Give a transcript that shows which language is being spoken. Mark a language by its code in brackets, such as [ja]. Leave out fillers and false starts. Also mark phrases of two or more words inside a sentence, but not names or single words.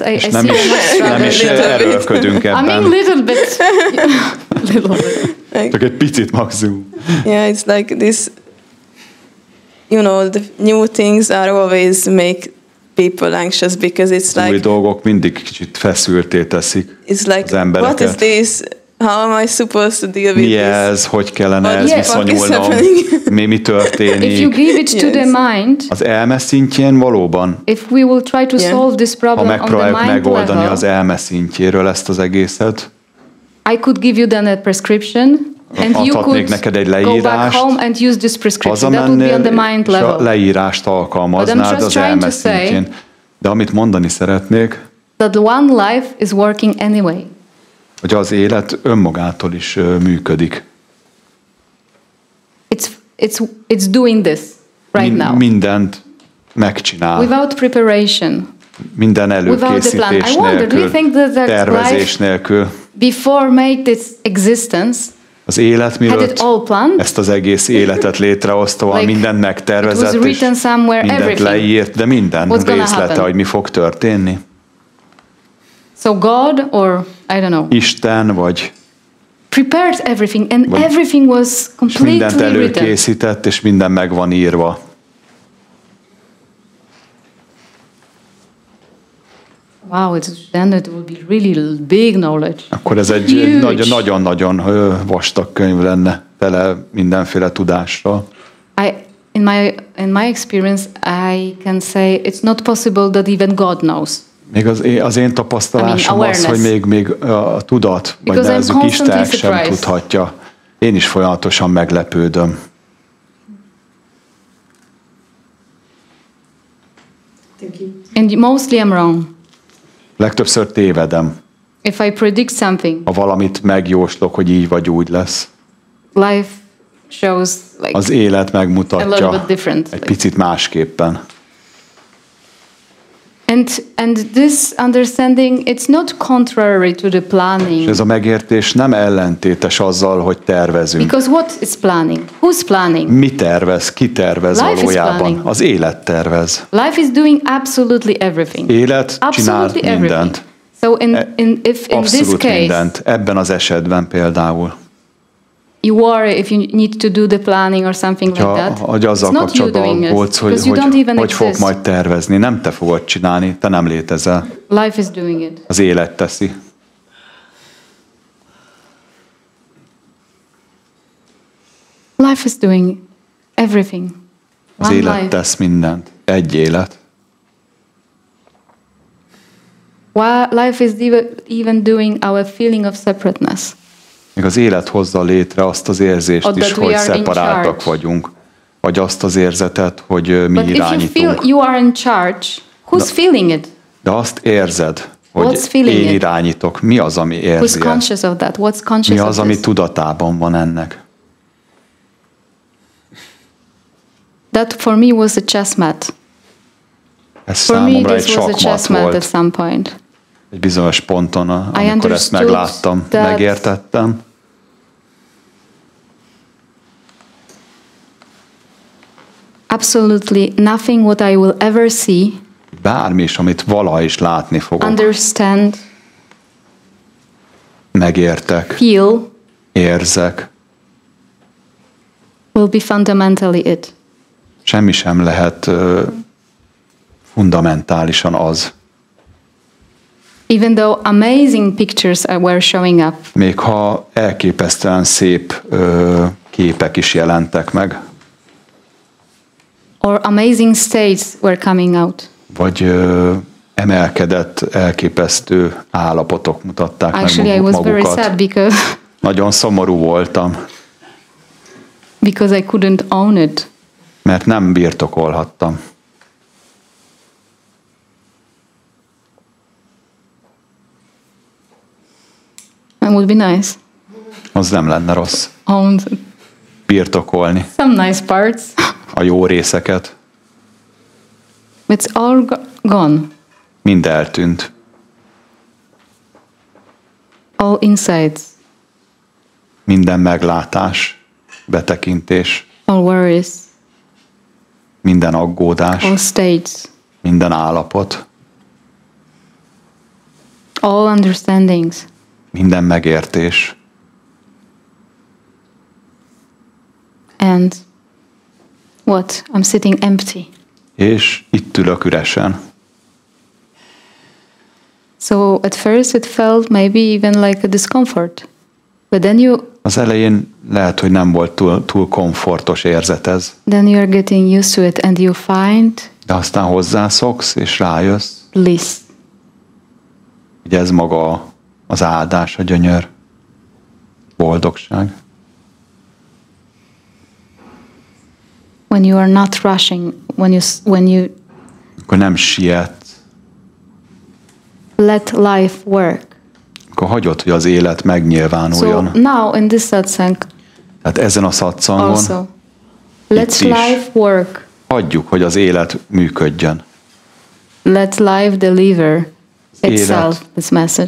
[en] I see [hu] nem is erőlködünk ebben. [en] I mean, little bit. [hu] Csak egy picit maximum. [en] Yeah, it's like this, you know, the new things are always make people anxious because it's like... [hu] Új dolgok mindig kicsit feszülté teszik az embereket. [en] What is this? How am I supposed to deal with [hu] mi ez? Hogy kellene ez viszonyulnom? Mi történik? [en] If you give it to the mind, [hu] az elme szintjén valóban. [en] If we will try to solve this problem [hu] ha megpróbáljuk megoldani az elme szintjéről ezt az egészet, [en] I could give you then a prescription. And you could [hu] neked egy [en] go back home and use this prescription. That would be on the mind level. [hu] A leírást alkalmaznád az elme szintjén. De amit mondani szeretnék, [en] that the one life is working anyway. [hu] Hogy az élet önmagától is működik. [en] It's doing this right now. [hu] Mindent megcsinál. [en] Without preparation. [hu] Minden előkészítés nélkül, tervezés nélkül. [en] Before made its existence, [hu] az élet mielőtt ezt az egész életet létrehozta, mindent megtervezett, és mindent leírt, de minden részlete, hogy mi fog történni. [en] So God, or I don't know, [hu] Isten, vagy [en] prepared everything, and everything was completely written. [hu] Mindent előkészített, és minden meg van írva. [en] Wow, then it will be really big knowledge. [hu] Akkor ez egy nagyon-nagyon vastag könyv lenne, tele mindenféle tudással. [en] In my experience, I can say it's not possible that even God knows. [hu] Még az én tapasztalásom az, hogy még a tudat, vagy nevezzük Isten sem tudhatja. Én is folyamatosan meglepődöm. [en] And mostly I'm wrong. [hu] Legtöbbször tévedem. [en] If I predict something, [hu] ha valamit megjóslok, hogy így vagy úgy lesz. [en] Life shows like [hu] az élet megmutatja egy picit másképpen. [en] And this understanding, it's not contrary to the planning. [hu] És ez a megértés nem ellentétes azzal, hogy tervezünk. [en] Because what is planning? Who's planning? [hu] Mi tervez? Ki tervez valójában? Az élet tervez. [en] Life is doing absolutely everything. [hu] Élet csinál mindent. [en] So if in this case, [hu] mindent. Ebben az esetben például. [en] You worry if you need to do the planning or something like that. [hu] Hogy azzal kapcsolatban aggódsz, hogy fog majd tervezni. Nem te fogod csinálni, te nem létezel. [en] Life is doing it. [hu] Az élet teszi. [en] Life is doing everything. [hu] Az élet tesz mindent. Egy élet. [en] life is even doing our feeling of separateness. [hu] Még az élet hozza létre azt az érzést is, hogy szeparáltak vagyunk, vagy azt az érzetet, hogy mi irányítunk. [en] If you feel you are in charge, who's feeling it? [hu] De azt érzed, hogy én irányítok. Mi az, ami érzi? [en] Who's conscious of that? What's conscious [hu] mi az, [en] of [hu] ami [en] this? [hu] tudatában van ennek? [en] That for me was a chess mat. [hu] Ez számomra egy sakmat volt. [en] At some point. [hu] Egy bizonyos ponton, amikor ezt megláttam, megértettem. [en] Absolutely nothing what I will ever see. [hu] Bármi is, amit valaha is látni fogok. [en] Understand. [hu] Megértek. [en] Feel. [hu] Érzek. [en] Will be fundamentally it. [hu] Semmi sem lehet fundamentálisan az. [en] Even though amazing pictures were showing up. [hu] Még ha elképesztően szép képek is jelentek meg. [en] Or amazing states were coming out. [hu] Vagy emelkedett, elképesztő állapotok mutatták [en] Actually, [hu] meg magukat. [en] I was very sad because [hu] nagyon szomorú voltam. [en] Because I couldn't own it. [hu] Mert nem birtokolhattam. [en] That would be nice. [hu] Az nem lenne rossz. [en] Own [hu] birtokolni. [en] Some nice parts. [hu] A jó részeket. [en] It's all gone. [hu] Mind eltűnt. [en] All insights. [hu] Minden meglátás, betekintés. [en] All worries. [hu] Minden aggódás. [en] All states. [hu] Minden állapot. [en] All understandings. [hu] Minden megértés. [en] And what? I'm sitting empty. [hu] És itt ülök üresen. [en] So at first it felt maybe even like a discomfort. But then [hu] az elején lehet, hogy nem volt túl komfortos érzet ez. [en] Then you are getting used to it and you find [hu] de aztán hozzászoksz és rájössz. [en] Bliss. [hu] Hogy ez maga az áldás, a gyönyör, boldogság. [en] When you are not rushing, when you [hu] akkor nem siet. [en] Let life work. [hu] Akkor hagyod, hogy az élet megnyilvánuljon. [en] So now in this Szatszang, [hu] tehát ezen a Szatszangon [en] also, let life work. [hu] Hagyjuk, hogy az élet működjön. [en] Let life deliver itself this message.